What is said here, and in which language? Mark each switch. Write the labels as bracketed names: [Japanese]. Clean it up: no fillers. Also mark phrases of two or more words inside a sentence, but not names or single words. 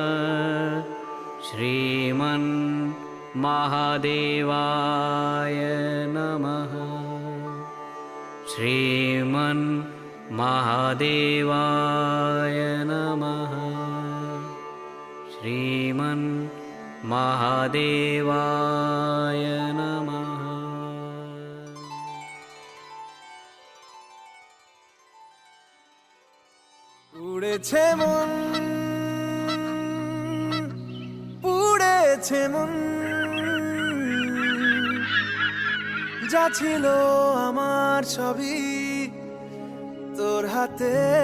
[Sanskrit] श्रीमन् महादेवाय नमः। श्रीमन् महादेवाय नमः। श्रीमन् महादेवाय नमः। [Bangla] উড়েছে মন, পুড়েছে মন, যা ছিল আমার সবই তোর হাতে।